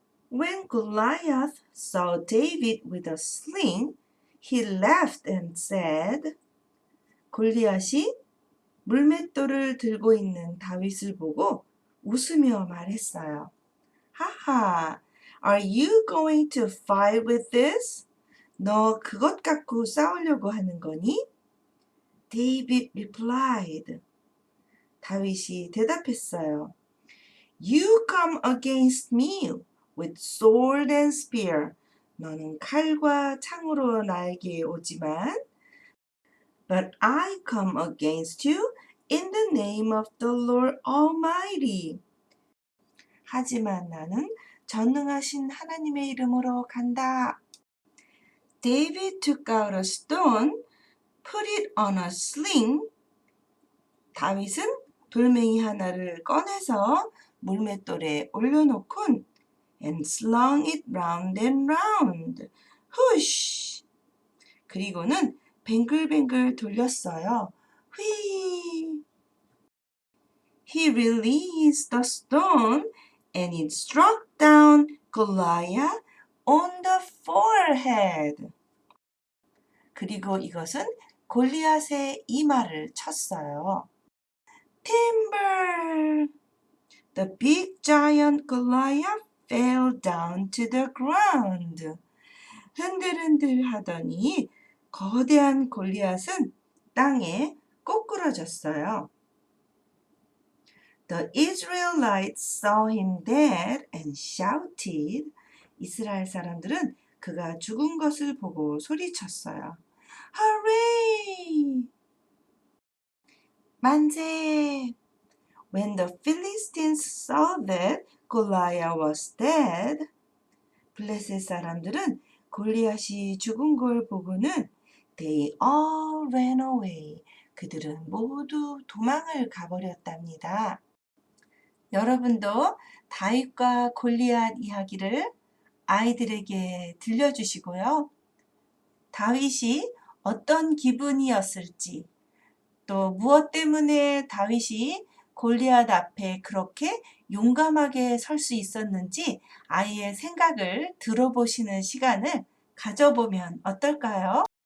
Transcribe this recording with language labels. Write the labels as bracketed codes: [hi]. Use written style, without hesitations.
[en] When Goliath saw David with a sling, he laughed and said, [ko] 골리앗이 물맷돌을 들고 있는 다윗을 보고 웃으며 말했어요. [en] 하하, are you going to fight with this? [ko] 너 그것 갖고 싸우려고 하는 거니? [en] David replied. [ko] 다윗이 대답했어요. [en] You come against me with sword and spear. [ko] 너는 칼과 창으로 나에게 오지만 [en] But I come against you in the name of the Lord Almighty. [ko] 하지만 나는 전능하신 하나님의 이름으로 간다. [en] David took out a stone, put it on a sling. [ko] 다윗은 돌멩이 하나를 꺼내서 물맷돌에 올려놓곤 [en] and slung it round and round. Whoosh! [ko] 그리고는 뱅글뱅글 돌렸어요. 휘! [en] He released the stone and it struck down Goliath on the forehead. [ko] 그리고 이것은 골리앗의 이마를 쳤어요. [en] Timber! The big giant Goliath fell down to the ground. [ko] 흔들흔들 하더니 거대한 골리앗은 땅에 꼬꾸러졌어요. [en] The Israelites saw him dead and shouted. [ko] 이스라엘 사람들은 그가 죽은 것을 보고 소리쳤어요. [en] Hooray! [ko] 만세! [en] When the Philistines saw that Goliath was dead, [ko] 블레셋 사람들은 골리앗이 죽은 걸 보고는 [en] they all ran away. [ko] 그들은 모두 도망을 가버렸답니다. 여러분도 다윗과 골리앗 이야기를 아이들에게 들려주시고요. 다윗이 어떤 기분이었을지, 또 무엇 때문에 다윗이 골리앗 앞에 그렇게 용감하게 설 수 있었는지 아이의 생각을 들어보시는 시간을 가져보면 어떨까요?